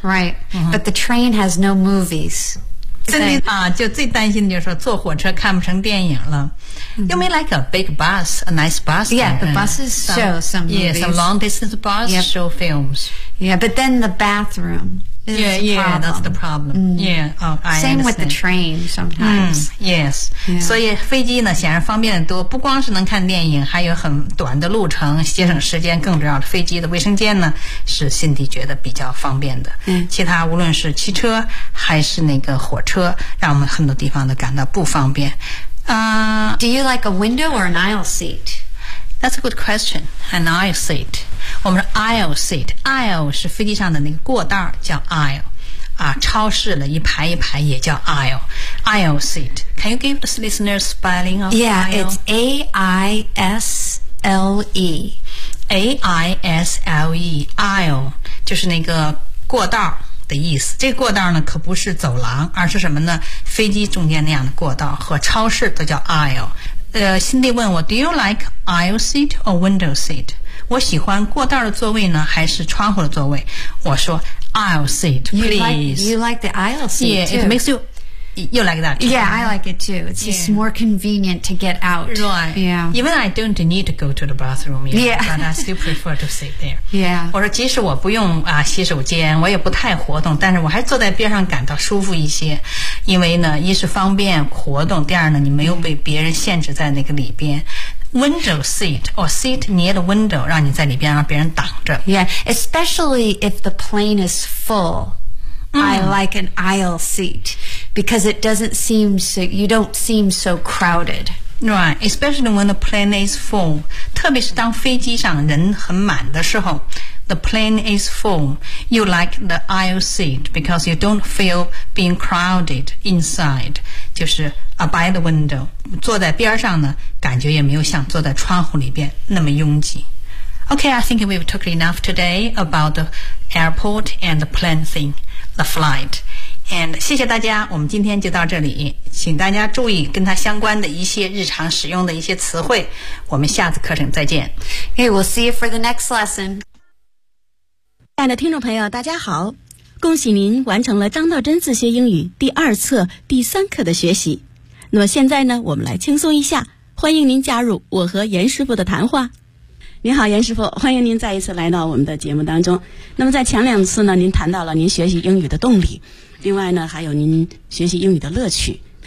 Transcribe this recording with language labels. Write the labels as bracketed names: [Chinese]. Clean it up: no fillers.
[English] Right.、Mm-hmm. But the train has no movies. [Chinese] 真的啊，就最担心就是说坐火车看不成电影了。 [English] You may like a big bus, a nice bus. Yeah, the buses show some movies. Yeah, some long distance bus show films. Yeah, but then the bathroom is the problem. Yeah, that's the problem. Same with the train sometimes. Yes. [Chinese] 所以飞机呢显然方便得多，不光是能看电影，还有很短的路程，节省时间。更重要的，飞机的卫生间呢是辛迪觉得比较方便的。其他无论是汽车还是那个火车，让我们很多地方都感到不方便。 [English] Do you like a window or an aisle seat? That's a good question. An aisle seat. [Chinese] 我们说 [English] aisle seat. [Chinese] Aisle 是飞机上的那个过道，叫 aisle. 啊，超市的一排一排也叫 aisle. Aisle seat. [English] Can you give the listeners spelling of aisle? Yeah, it's A-I-S-L-E. [Chinese] A-I-S-L-E. Aisle 就是那个过道的意思。这个过道呢可不是走廊，而是什么呢，飞机中间那样的过道，和超市都叫 aisle。辛迪问我 [English] Do you like aisle seat or window seat? [Chinese] 我喜欢过道的座位呢还是窗户的座位，我说 [English] aisle seat please. You like the aisle seat yeah, too. Yeah, it makes you You like that too. Yeah, I like it too. It's just more convenient to get out. Right. Yeah. Even I don't need to go to the bathroom yet, but I still prefer to sit there. Yeah. [Chinese] 我说即使我不用啊洗手间，我也不太活动，但是我还坐在边上感到舒服一些，因为呢，一是方便活动，第二呢，你没有被别人限制在那个里边。 [English] Window seat or seat near the window, [Chinese] 让你在里边让别人挡着。 [English] Yeah, especially if the plane is full. I like an aisle seat. Because it doesn't seem so, you don't seem so crowded. Right, especially when the plane is full. [Chinese] 特别是当飞机上人很满的时候 [English] the plane is full. You like the aisle seat because you don't feel being crowded inside. [Chinese] 就是 by the window. 坐在边上呢，感觉也没有像坐在窗户里边那么拥挤。 [English] Okay, I think we've talked enough today about the airport and the plane thing, the flight. [Chinese] And 谢谢大家，我们今天就到这里，请大家注意跟它相关的一些日常使用的一些词汇，我们下次课程再见。 [English] Hey, we'll see you for the next lesson. [Chinese] 亲爱的听众朋友大家好，恭喜您完成了张道真自学英语第二册第三课的学习。那么现在呢，我们来轻松一下，欢迎您加入我和严师傅的谈话。您好严师傅，欢迎您再一次来到我们的节目当中。那么在前两次呢，您谈到了您学习英语的动力，另外呢还有您学习英语的乐趣。